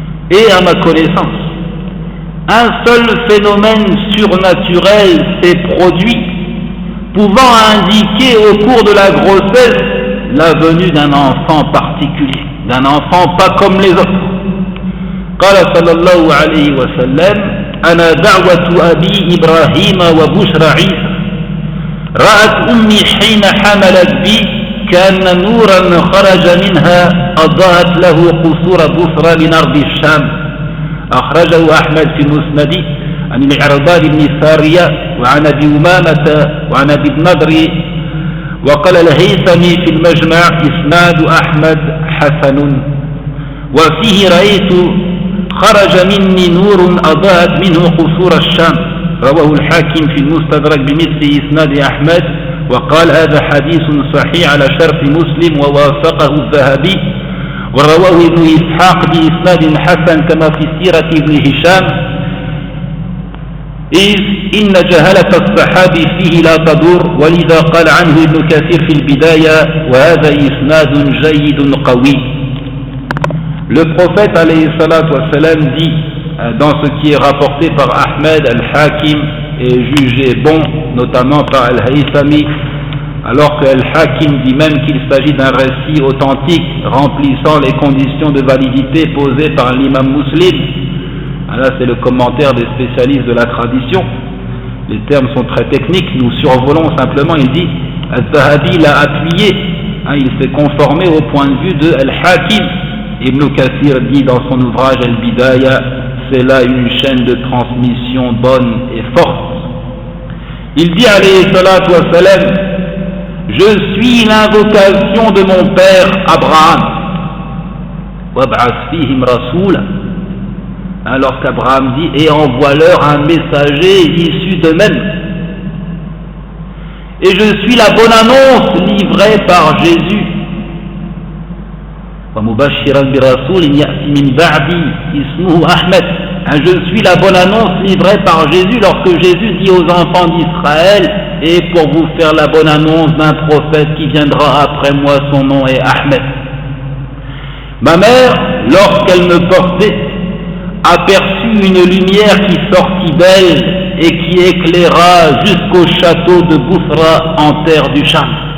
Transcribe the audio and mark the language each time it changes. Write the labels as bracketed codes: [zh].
[fr] Et à ma connaissance, un seul phénomène surnaturel s'est produit pouvant indiquer au cours de la grossesse la venue d'un enfant particulier, d'un enfant pas comme les autres. [ar] قال صلى الله عليه وسلم أنا دعوة أبي إبراهيم وبشرى عيسى رأت أمي حين حملت بي كأن نورا خرج منها أضاءت له قصور بصرى من أرض الشام أخرجه أحمد في مسنده عن العرباد بن سارية وعن أبي أمامة وعن أبي النضر وقال الهيثمي في المجمع إسناد أحمد حسن وفيه رأيت خرج مني نور أضاءت منه قصور الشام رواه الحاكم في المستدرك بمثل إسناد أحمد وقال هذا حديث صحيح على شرط مسلم ووافقه الذهبي ورواه ابن إسحاق بإسناد حسن كما في سيرة ابن هشام إذ إن جهلة الصحابي فيه لا تدور ولذا قال عنه ابن كثير في البداية وهذا إسناد جيد قوي. [fr] Le prophète alayhi salatu wassalam dit dans ce qui est rapporté par Ahmed al-Hakim et jugé bon notamment par al-Haythami, alors que al-Hakim dit même qu'il s'agit d'un récit authentique remplissant les conditions de validité posées par l'imam Muslim. Là c'est le commentaire des spécialistes de la tradition, les termes sont très techniques, nous survolons simplement. Il dit al-Zahabi l'a appuyé, il s'est conformé au point de vue de al-Hakim. Ibn Kathir dit dans son ouvrage Al-Bidaya, c'est là une chaîne de transmission bonne et forte. Il dit alayhi salatu wassalam, je suis l'invocation de mon père Abraham. [ar] Wab'ath fihim rasula. [fr] Alors qu'Abraham dit, et envoie-leur un messager issu d'eux-mêmes. Et je suis la bonne annonce livrée par Jésus. [ar] ومبشرا برسول يأتي من بعدي اسمه أحمد. [fr] Je suis la bonne annonce livrée par Jésus lorsque Jésus dit aux enfants d'Israël, et pour vous faire la bonne annonce d'un prophète qui viendra après moi, son nom est Ahmed. Ma mère, lorsqu'elle me portait, aperçut une lumière qui sortit d'elle et qui éclaira jusqu'au château de Bousra en terre du Cham.